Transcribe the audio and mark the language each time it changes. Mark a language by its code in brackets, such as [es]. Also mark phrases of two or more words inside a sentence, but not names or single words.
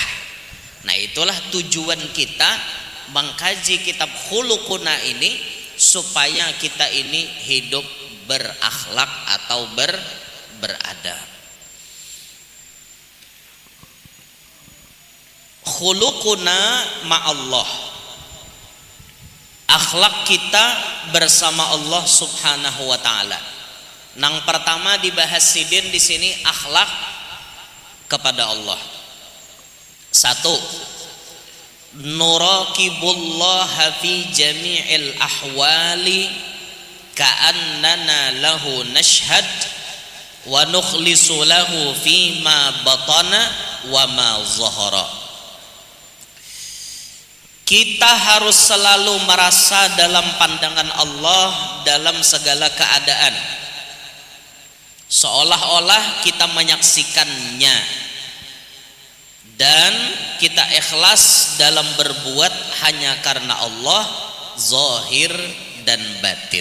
[id] Nah itulah tujuan kita mengkaji kitab Khuluquna ini, supaya kita ini hidup berakhlak atau beradab. [ar] Khuluquna ma'allah, [id] akhlak kita bersama Allah [ar] Subhanahu wa taala. [bjn] Nang pertama dibahas sidin di sini akhlak kepada Allah. [ar] Satu, نراقب الله في جميع الأحوال كأننا له نشهد ونخلص له فيما بطن وما ظهر. [id] Kita harus selalu merasa dalam pandangan Allah dalam segala keadaan, seolah-olah kita menyaksikannya, dan kita ikhlas dalam berbuat hanya karena Allah, zahir dan batin.